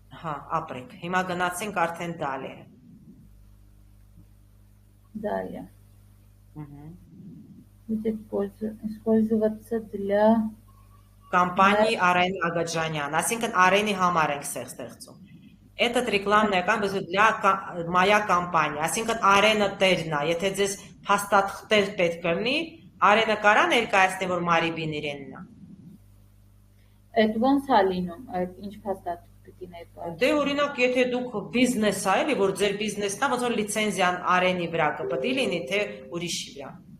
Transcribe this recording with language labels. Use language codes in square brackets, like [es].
[hy] Ապրեք, հիմա գնացենք արդեն դալե։ [ru] Далее. Будет использоваться для компании Арен Агаджанян. [hy] Այսինքն Արենի համար ենք ստեղծում։ [ru] Этот рекламный аккаунт для моя компания. [hy] Այսինքն Արենը տերն է, եթե ձեզ հաստատ տեր պետք կլինի, Արենը կարա ներկայացնի, որ Մարիբին իրենն է։ Այդ ոնց է լինում, այդ ինչ հաստատ պիտի ներկայացնի։ Դե օրինակ, եթե դուք բիզնես ա, էլի, որ ձեր բիզնեսն է, ոնց որ լիցենզիան Արենի վրա կպետք լինի, թե ուրիշի վրա։